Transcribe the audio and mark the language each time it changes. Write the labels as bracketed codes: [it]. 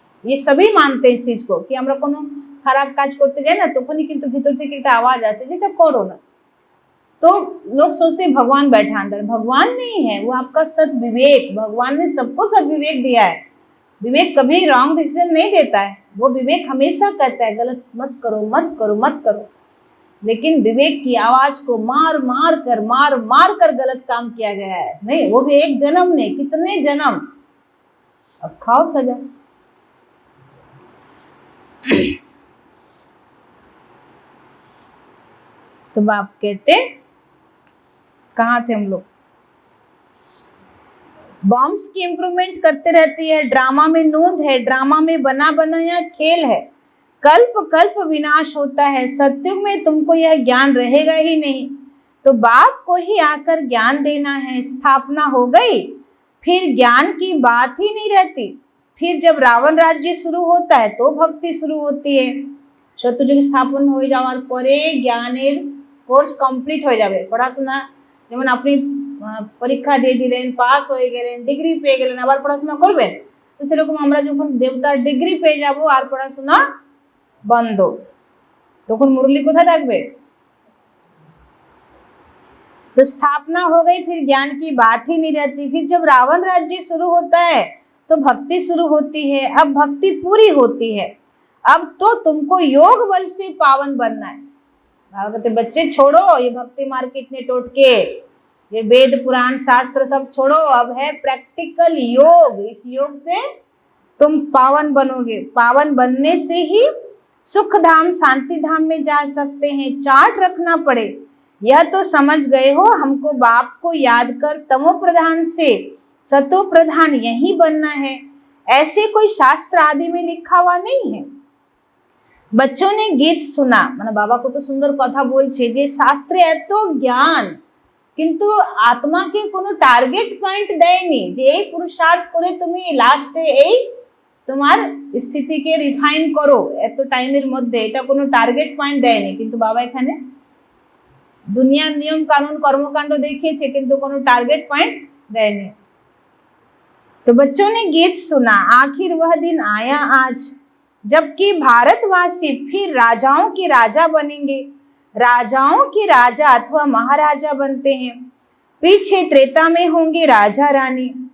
[hi] ये सभी मानते हैं इस चीज को कि [bn] আমরা কোনো খারাপ কাজ করতে যাই না, তখনই কিন্তু ভিতর থেকে একটা आवाज আসে যেটা করো ना। [hi] तो लोग सोचते हैं भगवान बैठा अंदर, भगवान नहीं है, वो आपका सद विवेक। भगवान ने सबको सद विवेक दिया है। विवेक कभी रॉन्ग डिसीजन नहीं देता है, वो विवेक हमेशा कहता है गलत मत करो, मत करो, मत करो। लेकिन विवेक की आवाज को मार मार कर गलत काम किया गया है। नहीं, वो भी एक जन्म ने, कितने जन्म, अब खाओ सजा। तो बाप कहते, कहाँ थे हम लोग? बॉम्ब्स की इंप्रूवमेंट करते रहती है, ड्रामा में नोंद है, ड्रामा में बना बनाया खेल है, कल्प कल्प विनाश होता है, सत्युग में तुमको यह ज्ञान रहेगा ही नहीं। तो बाप को ही आकर ज्ञान देना है, स्थापना हो गई, फिर ज्ञान की बात ही नहीं रहती। फिर जब रावण राज्य शुरू होता है तो भक्ति शुरू होती है। सत्ययुग स्थापन हो [bn] जाওয়ার পরে জ্ঞানের কোর্স কমপ্লিট হয়ে যাবে। পড়াশোনা যেমন আপনি পরীক্ষা দিয়ে দিলেন, পাস হয়ে গেলেন, ডিগ্রি পেয়ে গেলেন, আবার পড়াশোনা করবেন, তো সেরকম আমরা যখন দেবতার ডিগ্রি পেয়ে যাব আর পড়াশোনা বন্ধ, তখন মুরলি কোথায় থাকবে? [hi] तो स्थापना हो गई, फिर ज्ञान की बात ही नहीं रहती। फिर जब रावण राज्य शुरू होता है तो भक्ति शुरू होती है। अब भक्ति पूरी होती है, अब तो तुमको योग बल से पावन बनना है। बाबा कहते बच्चे छोड़ो ये भक्ति मार्ग के इतने टोटके, ये वेद पुराण शास्त्र सब छोड़ो, अब है प्रैक्टिकल योग। इस योग से तुम पावन बनोगे, पावन बनने से ही सुख धाम शांति धाम में जा सकते हैं। चार्ट रखना पड़े, यह तो समझ गए हो, हमको बाप को याद कर तमो प्रधान से सतो प्रधान यही बनना है, ऐसे कोई शास्त्र आदि में लिखा हुआ नहीं है। बच्चों ने गीत सुना, [bn] মানে বাবা কত সুন্দর কথা বলছে যে শাস্ত্রে এত জ্ঞান, কিন্তু আত্মাকে কোনো টার্গেট পয়েন্ট দেয়নি যে এই পুরুষার্থ করে তুমি লাস্টে এই তোমার স্থিতিকে রিফাইন করো এত টাইমের মধ্যে, এটা কোনো টার্গেট পয়েন্ট দেয়নি। কিন্তু বাবা এখানে দুনিয়ার নিয়ম কানুন কর্মকাণ্ড দেখিয়েছে, কিন্তু কোনো টার্গেট পয়েंट देने। [hi] तो बच्चों ने गीत सुना, आखिर वह दिन आया आज जबकि भारतवासी फिर राजाओं के राजा बनेंगे। राजाओं के राजा अथवा महाराजा बनते हैं, पीछे त्रेता में होंगे राजा रानी।